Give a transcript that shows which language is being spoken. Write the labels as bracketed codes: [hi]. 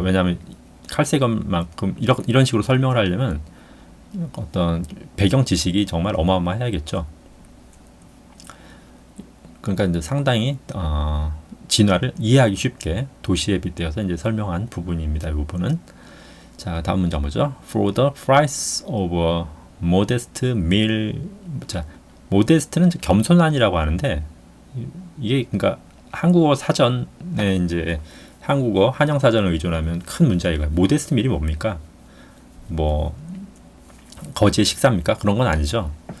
[ko] 왜냐하면 칼세검만큼 이런 식으로 설명을 하려면 어떤 배경 지식이 정말 어마어마해야겠죠. 그러니까 이제 상당히 진화를 이해하기 쉽게 도시에 빗대어서 이제 설명한 부분입니다. 이 부분은. 자, 다음 문장 보죠. [en] For the price of a modest meal. [ko] 자, modest는 겸손한이라고 하는데 이게 그러니까 한국어 사전에 이제 한국어 한영 사전을 의존하면 큰 문제가 이거예요. modest meal이 뭡니까? 뭐 거지의 식사입니까? 그런 건 아니죠.